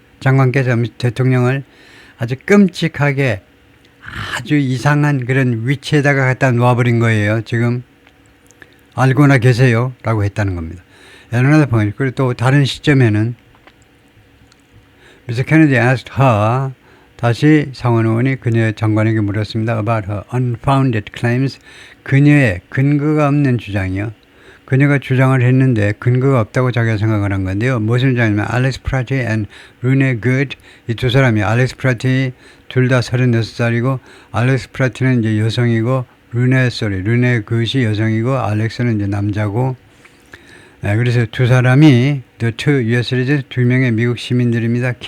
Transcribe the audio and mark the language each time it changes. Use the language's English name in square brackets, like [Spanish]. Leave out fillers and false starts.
[Korean] 장관께서 대통령을 아주 끔찍하게 아주 이상한 그런 위치에다가 갖다 놓아버린 거예요. 지금 알고나 계세요 라고 했다는 겁니다. [English] another point. [Korean] 그리고 또 다른 시점에는 Mr. [English] Kennedy asked her, [Korean] 다시 상원 의원이 그녀의 장관에게 물었습니다. [English] about her unfounded claims. [Korean] 그녀의 근거가 없는 주장이요. 그녀가 주장을 했는데 근거가 없다고 자기가 생각을 한 건데요. 무슨 주장이냐면 알렉스 프라티 and Rene Good, 이 두 사람이 알렉스 프라티 둘 다 36살이고 알렉스 프라티는 이제 여성이고 르네 굿이 여성이고 알렉스는 이제 남자고, 그래서 두 사람이 [English] the two US citizens, [Korean] 두 명의 미국 시민들입니다.